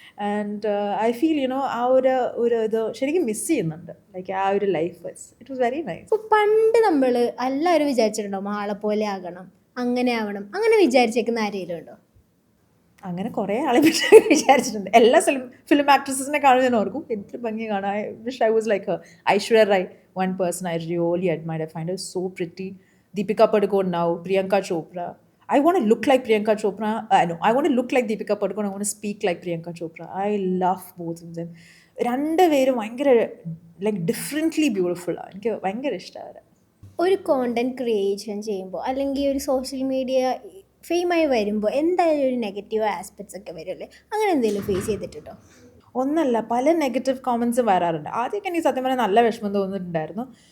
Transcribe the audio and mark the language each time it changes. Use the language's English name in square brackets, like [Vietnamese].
[Malayalam] And I feel ആ ഒരു ഇത് ശരിക്കും മിസ് ചെയ്യുന്നുണ്ട്. [English] Like ആ ഒരു life it was very nice. [Malayalam] ഇപ്പോൾ പണ്ട് നമ്മൾ എല്ലാവരും വിചാരിച്ചിട്ടുണ്ടോ ആളെ പോലെ ആകണം, അങ്ങനെ ആവണം, അങ്ങനെ വിചാരിച്ചേക്കുന്ന ആരെങ്കിലും ഉണ്ടോ? അങ്ങനെ കുറേ ആളെ വിചാരിച്ചിട്ടുണ്ട്. എല്ലാ ഫിലിം ആക്ട്രസസിനെ കാണും ഞാൻ ഓർക്കും, എന്തൊരു ഭംഗി കാണാൻ. [English] I wish I was like Aishwarya Rai. One person I really admire, I find her so pretty. Deepika Padukone now, Priyanka Chopra. I want to look like Priyanka Chopra. I want to look like Deepika Padukone. I want to speak like Priyanka Chopra. I love both of them. [Malayalam] രണ്ടുപേരും ഭയങ്കര like differently beautiful ആണ്. എനിക്ക് ഭയങ്കര ഇഷ്ടമാണ്. ഒരു content creation ചെയ്യുമ്പോൾ അല്ലെങ്കിൽ ഒരു സോഷ്യൽ മീഡിയ ഫെയിമായി വരുമ്പോൾ എന്തായാലും ഒരു നെഗറ്റീവ് ആസ്പെക്ട്സ് ഒക്കെ വരുമല്ലേ, അങ്ങനെ എന്തെങ്കിലും ഫേസ് ചെയ്തിട്ടുണ്ടോ? ഒന്നല്ല, പല നെഗറ്റീവ് കോമൻസും വരാറുണ്ട്. ആദ്യമൊക്കെ എനിക്ക് സത്യം പറഞ്ഞാൽ നല്ല വിഷമം തോന്നിയിട്ടുണ്ടായിരുന്നു.